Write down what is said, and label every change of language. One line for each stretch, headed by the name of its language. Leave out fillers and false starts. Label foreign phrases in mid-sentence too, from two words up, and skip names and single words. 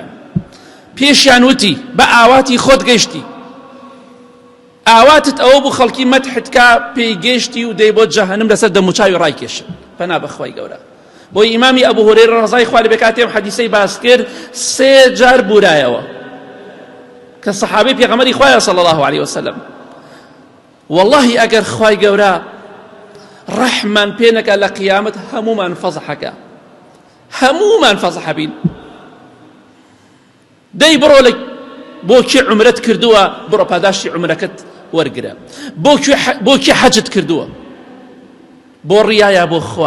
Central Kurdish: پێشیان وتی بە ئاواتی خۆت گەیشتی، ئاواتت ئەوە بوو خەڵکی مەدحتکا پێی گەیشتی و دەی بۆ جەهەنەم لەسەر دەموچاوی ڕایکێشن. پەنا بە خوای گەورە. بۆی ئیمامی ئەبوو هورەیرە ڕەزای خوا لێ بێ کاتێم حەدیسەی باس کرد 3 جار بورایەوە کە سەحابەی پێغەمبەری خوایە
Arabic: صلی الله عليه وسلم.
Central Kurdish: والله ئەگەر خوای گەورە ڕەحمان پێ نەکا لە قیامەت هەموومان فەزحەکە، هەموومان فەزح بین. دەی بڕۆ لە بۆ کی عومرەت کردووە، بڕۆ پاداشتی عومرەکەت وەرگرە. بۆ کی حەجت کردووە؟ بۆ ڕیایە بۆ خوا؟